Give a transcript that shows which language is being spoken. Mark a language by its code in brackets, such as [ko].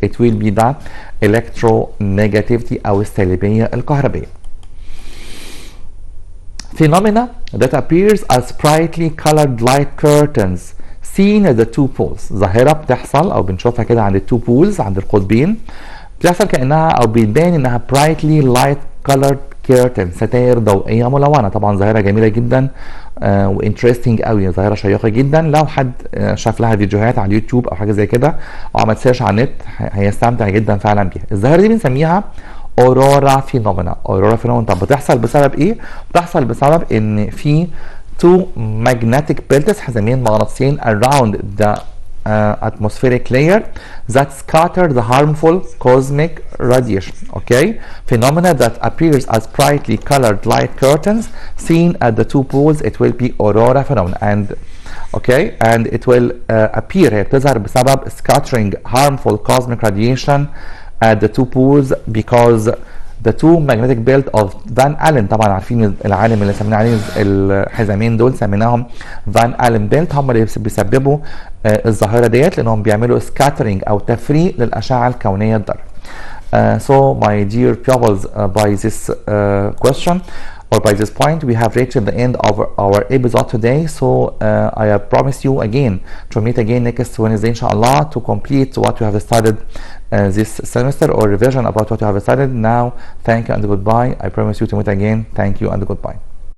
[en] It will be the electronegativity [ar] أو السالبية الكهربية. [en] Phenomena that appears as brightly colored light curtains seen at the two poles. [ar] ظاهرة بتحصل أو بنشوفها كده عند التو بولز، عند القطبين، بتحصل كأنها أو بيبان إنها [en] brightly light colored curtain، [ar] ستائر ضوئية ملونة. طبعا ظاهرة جميلة جدا وانترستنج قوي، ظاهرة شيقة جدا. لو حد شاف لها فيديوهات على اليوتيوب أو حاجة زي كده أو عمل سيرش على النت هيستمتع جدا فعلا بيها. الظاهرة دي بنسميها اورورا فينومينا. اورورا فينومينا. طب بتحصل بسبب ايه؟ بتحصل بسبب ان في [en] two magnetic belts، [ar] حزامين مغناطيسيين [en] around the atmospheric layer that scatter the harmful cosmic radiation. Okay, phenomena that appears as brightly colored light curtains seen at the two poles. It will be aurora phenomena. And okay, and it will appear، [ar] هي بتظهر بسبب [en] scattering harmful cosmic radiation at the two poles because the two magnetic belt of Van Allen. [ar] طبعا عارفين العالم اللي سمينا عليه الحزامين دول سميناهم Van Allen belt، هم اللي بيسببوا الظاهرة ديت، لأنهم بيعملوا scattering أو تفريق للأشعة الكونية الضارة. [en] So my dear pupils, by this question or by this point we have reached the end of our episode today. So I promise you again to meet again next Wednesday inshallah to complete what you have studied this semester or revision about what you have studied. Now thank you and goodbye. I promise you to meet again. Thank you and goodbye.